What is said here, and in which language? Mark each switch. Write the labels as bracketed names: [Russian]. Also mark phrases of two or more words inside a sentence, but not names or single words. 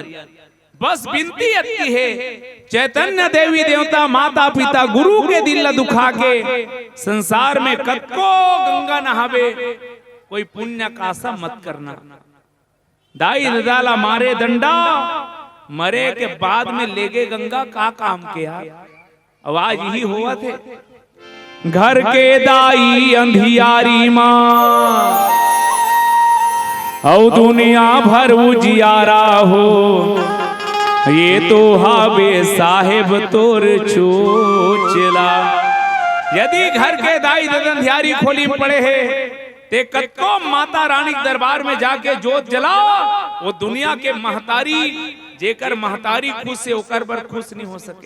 [Chhattisgarhi] बस विनती अति है चैतन्य देवी देवता माता पिता गुरु के दिल ला दुखा के संसार में कतको गंगा नहावे कोई पुण्य का आशा मत करना। दाई दादा मारे दंडा मरे के बाद में लेगे गंगा का काम के यार। आवाज यही हुआ थे घर के दाई अंधियारी माँ औ दुनिया भर उजियारा हो ये तो हावे साहेब तोर चोचला। यदि घर के दाई दंधियारी खोली में पड़े है ते कतको माता रानी के दरबार में जाके जोत जलाओ वो दुनिया के महतारी जेकर महतारी खुश से ओकर बर खुश नहीं हो सके।